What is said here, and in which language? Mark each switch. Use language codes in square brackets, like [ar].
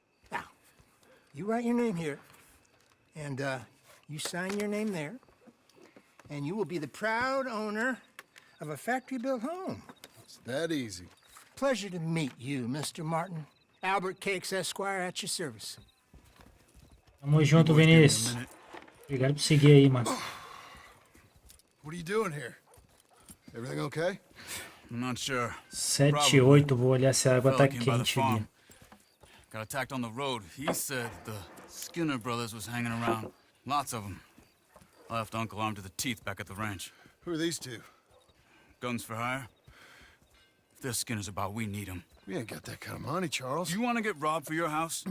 [en] Now, you write your name here, and you sign your name there, and you will be the proud owner of a factory-built home. It's that easy. Pleasure to meet you, Mr. Martin. Albert Cakes, Esquire, at your service. [pt] Tamo junto, Vinícius. Obrigado por seguir aí, mano. [en] What are you doing here? Everything okay? I'm not sure. [pt] 7-8, vou olhar se a água tá quente ali. [en] Got attacked on the road. He said the Skinner brothers was hanging around. Lots of them. I left Uncle armed to the teeth back at the ranch. Who are these two? Guns for hire? If they're Skinner's about, we need them. We ain't got that kind of money, Charles. You want to get robbed for your house?